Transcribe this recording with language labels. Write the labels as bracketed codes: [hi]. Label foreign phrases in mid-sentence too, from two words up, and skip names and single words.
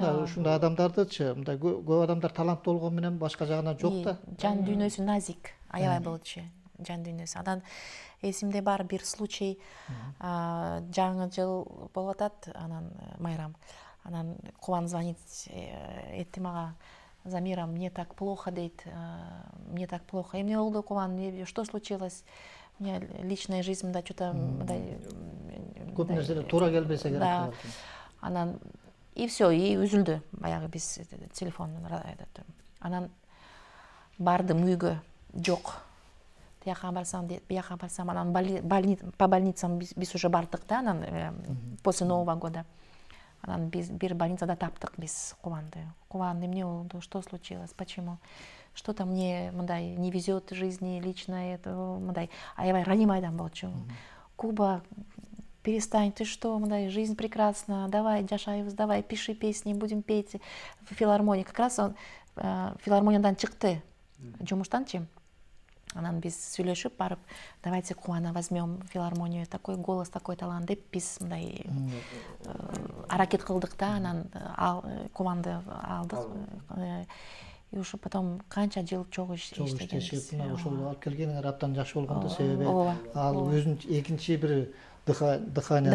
[ky] Мындай ушундай адамдардычы, мындай көп адамдар таланттуу болгону менен башка жагынан жок да. Жан дүйнөсү назик, аябай болчу. Жан дүйнөсү. Анан эсимде бар бир случай, жаңы жыл болуп атат, анан майрам. Анан Кубан звонит этти мага: Замира, [ru] мне так плохо, дейт, мне так плохо. [ky] Эмне болду, Кубан, [ru] что случилось? У меня личная жизнь, мындай что-то мындай [ky] көп нерселер туура келбесе керек. Да. Анан [ru] и все, [ky] и үзүлдү баягы биз телефон. Анан бардым үйгө, жок. Тияка барсам, бияка барсам, анан [ru] по больницам [ky] биз уже бардык да, анан [ru] после Нового года. [ky] Анан биз бир больницада таптык биз Кубанды. Кубан, эмне болду? [ru] Что случилось? Почему? Что-то мне мындай не везет в жизни лично, это [ky] мындай аябай ранимый адам болчу. [ru] Куба, перестань, ты что, мындай жизнь прекрасна, давай жашайбыз, давай пиши песни, будем петь в филармонии. Как раз он [ky] филармониядан чыкты, жумуштанчы. Анан биз сүйлөшүп барып, [ru] давайте Кубана возьмем в филармонию, такой голос, такой талант [ky] деп биз мындай аракет кылдык да, анан Кубанды алдык. и ушу потом канча жыл чогуу иштегенбиз. мына ошол алып келгениңер абдан жакшы болгон да, Ооба, себеби ооба, ал ооба. өзүнүн экинчи бир дыхание